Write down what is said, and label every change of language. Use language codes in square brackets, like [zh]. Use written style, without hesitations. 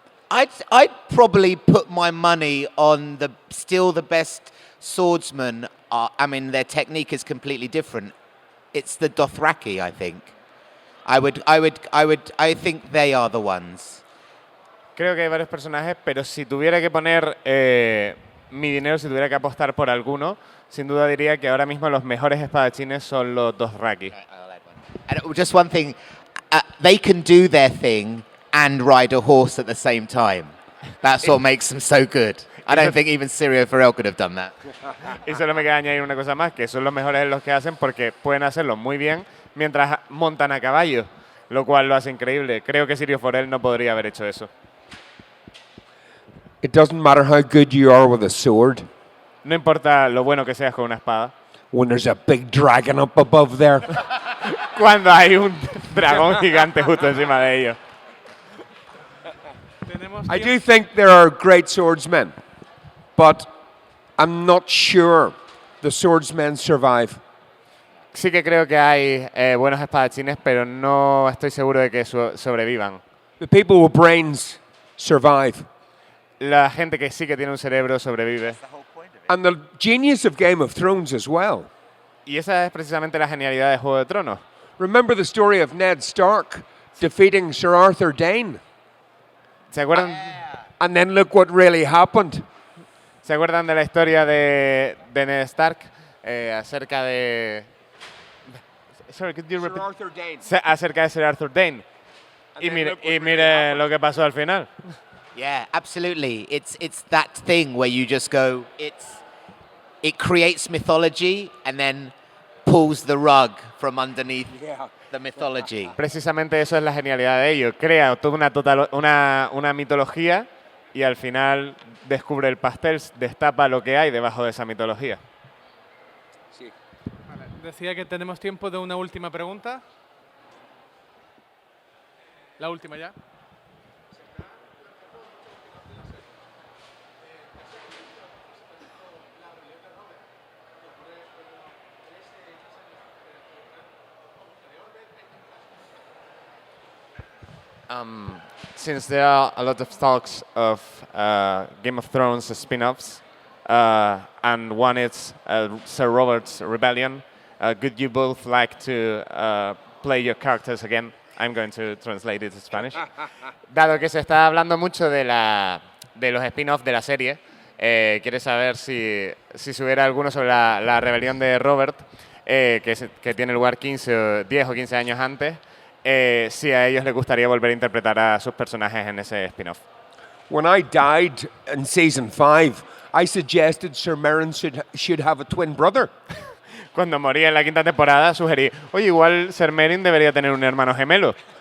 [en] I'd probably put my money on still the best swordsman. I mean, their technique is completely different. It's the Dothraki, I think. I think they are the ones. [es] Creo que hay varios personajes, pero si tuviera que poner mi dinero, si tuviera que apostar por alguno, sin duda diría que ahora mismo los mejores espadachines son los Dothraki. [en] And just one thing, they can do their thing and ride a horse at the same time. That's what makes them so good. I don't think even Syrio Farrell could have done that. [es] Y solo me queda añadir una cosa más, que son los mejores en los que hacen porque pueden hacerlo muy bien mientras montan a caballo, lo cual lo hace increíble. Creo que Syrio Farrell no podría haber hecho eso. [en] It doesn't matter how good you are with a sword. [es] No importa lo bueno que seas con una espada. [en] When there's a big dragon up above there. [es] Cuando hay un dragón gigante justo encima de ellos. [en] I do think there are great swordsmen, but I'm not sure the swordsmen survive. [es] Sí que creo que hay buenos espadachines, pero no estoy seguro de que sobrevivan. [en] The people with brains survive. [es] La gente que sí que tiene un cerebro sobrevive. [en] And the genius of Game of Thrones as well. [es] Y esa es precisamente la genialidad de Juego de Tronos. [en] Remember the story of Ned Stark defeating Sir Arthur Dane? [es] ¿Se acuerdan? [en] And then look what really happened. [es] ¿Se acuerdan de la historia de Ned Stark acerca de... [en] Sorry, could you repeat? Arthur Dane. [es] Acerca de Sir Arthur Dane. Y mire lo que pasó al final. [en] Yeah, absolutely. It's that thing where you just go, it creates mythology and then pulls the rug from underneath the mythology. [es] Precisamente eso es la genialidad de ello. Crea toda una mitología y al final descubre el pastel, destapa lo que hay debajo de esa mitología. Vale, decía que tenemos tiempo de una última pregunta. La última ya. [en] Since there are a lot of talks of Game of Thrones spin-offs, and one is Sir Robert's Rebellion, could you both like to play your characters again? I'm going to translate it to Spanish. [es] Dado que se está hablando mucho de los spin-offs de la serie, quiere saber si hubiera alguno sobre la rebelión de Robert, que tiene lugar 10 o 15 años antes, si a ellos les gustaría volver a interpretar a sus personajes en ese spin-off. [en] When I died in season 5, I suggested Sir Meryn should have a twin brother. [es] Cuando morí en la 5ª temporada, sugerí, oye, igual Ser Meryn debería tener un hermano gemelo.